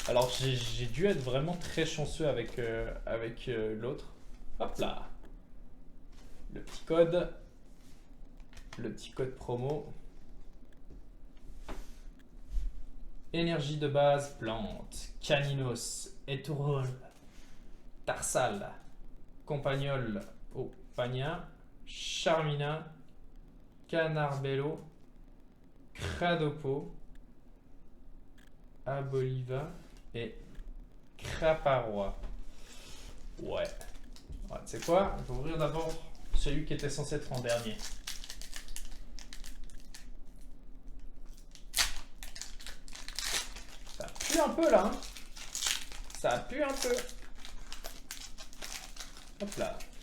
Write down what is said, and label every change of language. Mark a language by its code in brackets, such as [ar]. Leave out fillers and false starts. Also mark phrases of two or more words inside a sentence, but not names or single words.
[fr] Alors j'ai dû être vraiment très chanceux avec, l'autre. Hop là. Le petit code. Le petit code promo. Énergie de base, plante. Caninos. Étourol. Tarsal. Compagnol. Oh, Pagna. Charmina. Canarbello. Cradopo. Aboliva. Et Craparois. Ouais. Tu sais quoi? On va ouvrir d'abord celui qui était censé être en dernier. Ça pue un peu là, hein? Ça pue un peu. Hop là.